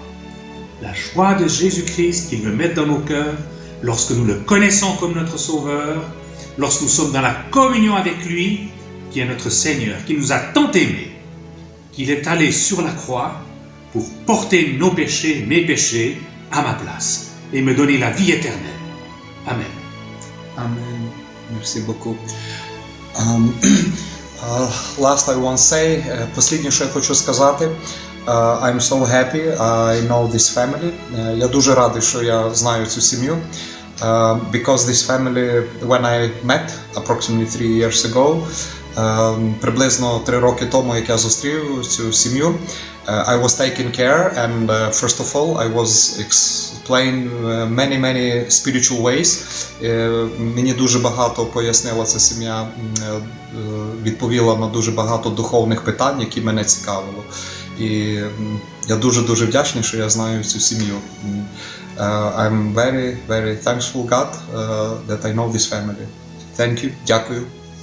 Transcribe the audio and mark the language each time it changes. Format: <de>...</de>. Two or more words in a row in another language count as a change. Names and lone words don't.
<fr>La joie de Jésus-Christ qu'il veut mettre dans nos cœurs lorsque nous le connaissons comme notre Sauveur, lorsque nous sommes dans la communion avec lui, qui est notre Seigneur, qui nous a tant aimés, qu'il est allé sur la croix pour porter nos péchés, mes péchés, à ma place, et me donner la vie éternelle. Amen. Amen. Merci beaucoup.</fr> <en>Last I want to say,</en> <uk>посліднє, що я хочу сказати,</uk> <en>I'm so happy I know this family.</en> <uk>Я дуже радий, що я знаю цю сім'ю.</uk> <en>Because this family, when I met approximately 3 years ago,</en> <uk>приблизно 3 роки тому, як я зустрів цю сім'ю,</uk> <en>I was taking care, and first of all, I was explained many spiritual ways.</en> <uk>Мені дуже багато пояснила ця сім'я, відповіла на дуже багато духовних питань, які мене цікавило. І я дуже вдячний, що я знаю цю сім'ю.</uk> <en>I'm very thankful God that I know this family. Thank you.</en> <uk>Дякую.</uk>